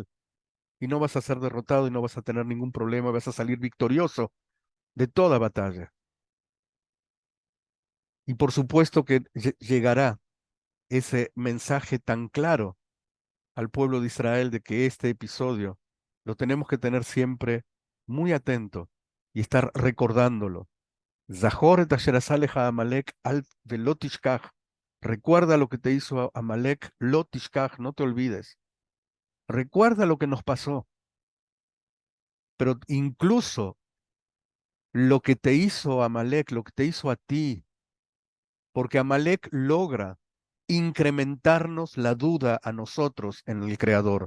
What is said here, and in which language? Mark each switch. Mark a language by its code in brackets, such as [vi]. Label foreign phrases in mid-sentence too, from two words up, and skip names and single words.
[es] Y no vas a ser derrotado y no vas a tener ningún problema, vas a salir victorioso de toda batalla. Y por supuesto que llegará ese mensaje tan claro al pueblo de Israel de que este episodio lo tenemos que tener siempre muy atento y estar recordándolo. [he] זכור את אשר עשה לך עמלק על ולא תשכח. [es] Recuerda lo que te hizo Amalek, [he] לא תשכח, [es] no te olvides. Recuerda lo que nos pasó, pero incluso lo que te hizo Amalek, lo que te hizo a ti, porque Amalek logra incrementarnos la duda a nosotros en el Creador.